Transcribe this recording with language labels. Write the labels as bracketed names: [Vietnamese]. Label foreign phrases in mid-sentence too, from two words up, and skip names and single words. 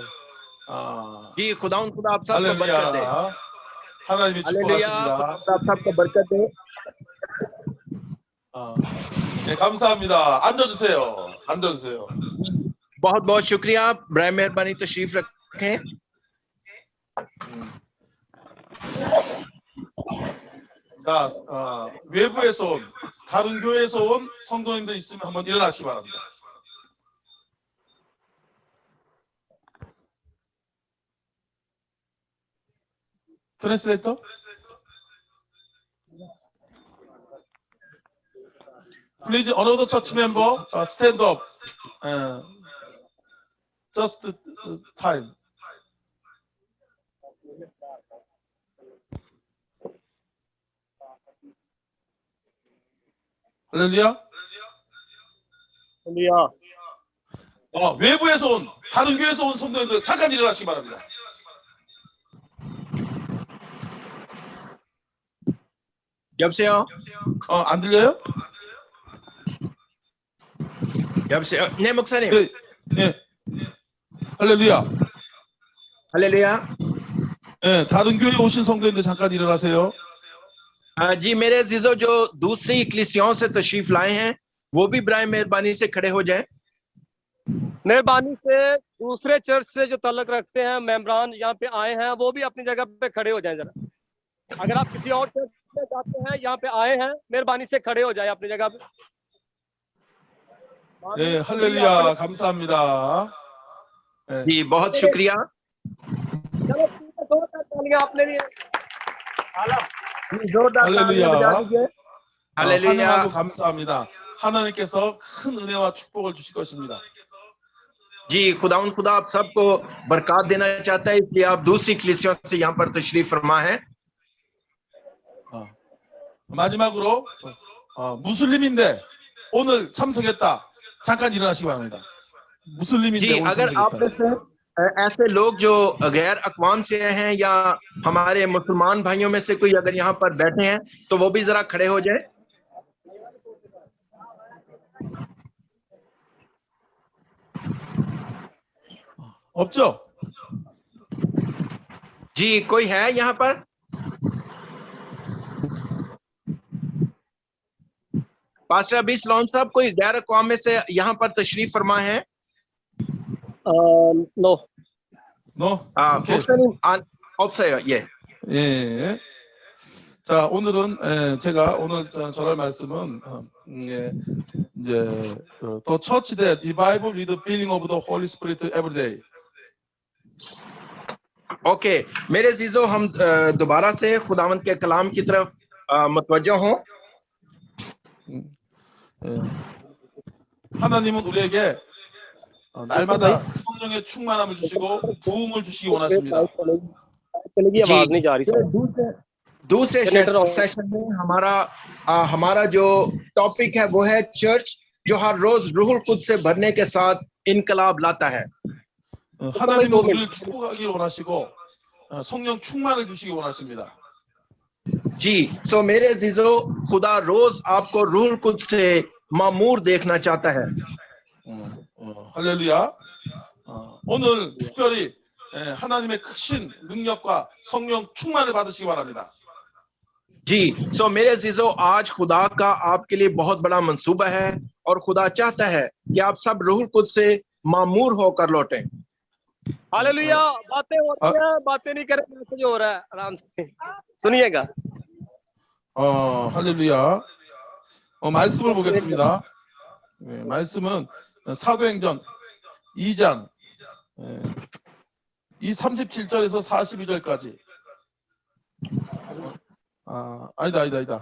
[Urdu] جی، خدا آپ سب کو برکت دے. [Korean] 할렐루야. 하나님이 [Urdu] हालेलुया, [Korean] 축복하십니다. [Urdu] خدا آپ سب کو برکت دے. [Korean] 네, 감사합니다. 앉아주세요. 앉아주세요. [Urdu] بہت بہت شکریہ، برائے مہربانی تشریف رکھیں. [Korean] 자, 외부에서 온 다른 교회에서 온 성도님들 있으면 한번 일어나시기 바랍니다. 트랜스레이터? [English] Please, another church member, stand up. Just time. [Korean] 할렐루야. 외부에서 온 다른 교회에서 온 성도님들 잠깐 일어나시기 바랍니다. 여보세요? 안 들려요? 여보세요? 네, 목사님. 네. 할렐루야. [Urdu] हालेलुया। [Korean] 네, 다른 교회 오신 성도님들 잠깐 일어나세요. [Urdu] جی، میرے عزیزوں جو دوسری کلیسیاؤں سے تشریف لائے ہیں وہ بھی برائے مہربانی سے کھڑے ہو جائیں. مہربانی سے دوسرے چرچ سے جو تعلق رکھتے ہیں ممبران یہاں پہ آئے ہیں وہ بھی اپنی جگہ پہ کھڑے ہو جائیں ذرا. اگر آپ کسی اور چرچ میں جاتے ہیں یہاں پہ آئے ہیں مہربانی سے کھڑے ہو جائیں اپنی جگہ پہ. [Korean] 네, 할렐루야. 감사합니다. 네. [Urdu] جی، بہت شکریہ. چلو تالیاں اپنے لیے. زوردار تالیاں بجا دیجیے. हालेलुया। [Korean] 환영하고 감사합니다. 하나님께서 큰 은혜와 축복을 주실 것입니다. [Urdu] جی، خدا آپ سب کو برکت دینا چاہتا ہے، اس لیے آپ دوسری کلیسیاؤں سے یہاں پر تشریف فرما ہے. [Korean] 마지막으로 무슬림인데 오늘 참석했다. 잠깐 일어나시기 바랍니다. 무슬림인데 [Urdu] जी, [Korean] 오늘 [Urdu] اگر آپ میں [Korean] 참석했다. [Urdu] سے ایسے لوگ جو غیر اقوام سے ہیں یا ہمارے مسلمان بھائیوں میں سے کوئی اگر یہاں پر بیٹھے ہیں تو وہ بھی ذرا کھڑے ہو جائے. [Korean] 없죠? [Urdu] جی، کوئی ہے یہاں پر? پاسٹر ابھی سلون صاحب، کوئی غیر اقوام میں سے یہاں پر تشریف فرما ہے? नो। [Korean] 오케이. 목사님, 없어요. 예. 예. 자, 오늘은 제가 오늘 전할 말씀은 이제 [English] The Church That the Bible with the Filling of the Holy Spirit Every Day. [Urdu] ओके, میرے عزیزوں، ہم دوبارہ سے خداوند کے کلام کی طرف متوجہ ہوں [Korean] 예. 하나님은 우리에게 날마다 성령의 충만함을 주시고 부흥을 주시기 원하십니다. [Urdu] चलेगी जी, آواز نہیں جا رہی پھر دوسرے जनरेटर سیشن میں ہمارا جو ٹاپک ہے وہ ہے چرچ جو ہر روز روح القدس سے بھرنے کے ساتھ انقلاب لاتا ہے. [Korean] 하나님은 우리를 축복하길 원하시고 성령 충만을 주시기 원하십니다. [Urdu] جی، سو میرے عزیزوں، خدا روز آپ کو روح القدس سے معمور دیکھنا چاہتا ہے. [Korean] 할렐루야. 오늘 특별히 하나님의 크신 능력과 성령 충만을 받으시기 바랍니다. [Urdu] جی، سو میرے عزیزوں، آج خدا کا آپ کے لیے بہت بڑا منصوبہ ہے اور خدا چاہتا ہے کہ آپ سب روح القدس سے معمور ہو کر لوٹیں. हालेलुया. باتیں ہو رہی ہیں، باتیں نہیں کریں، میسج ہو رہا ہے، آرام سے سنیے گا. [Korean] 할렐루야. 말씀을 보겠습니다. 말씀은 사도행전 2장 이 37절에서 42절까지. 아니다.